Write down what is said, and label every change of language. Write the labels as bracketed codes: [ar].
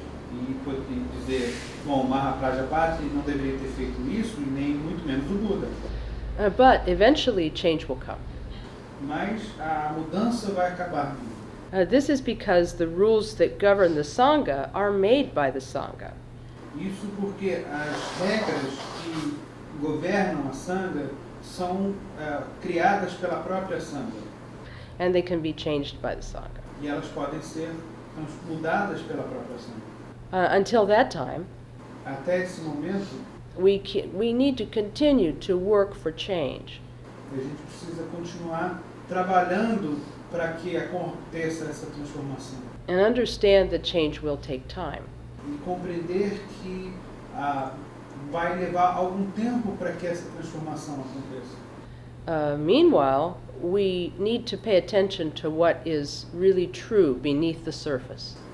[pt] E dizer, bom, Mahaprajapati não deveria ter feito isso e nem muito menos o Buda. [en] But eventually change will come. [pt] Mas a mudança vai acabar vindo. [en] This is because the rules that govern the Sangha are made by the Sangha. [pt] Isso porque as regras que governam a Sangha são criadas pela própria Sangha. [en] And they can be changed by the Sangha. [pt] E elas podem ser mudadas pela própria Sangha. [en] Until that time, [pt] Até esse momento, [en] we need to continue to work for change. [pt] a gente precisa continuar trabalhando para que aconteça essa transformação. [en] And understand that change will take time. [pt] E compreender que vai levar algum tempo para que essa transformação aconteça. [en] Meanwhile, we need to pay attention to what is really true beneath the surface.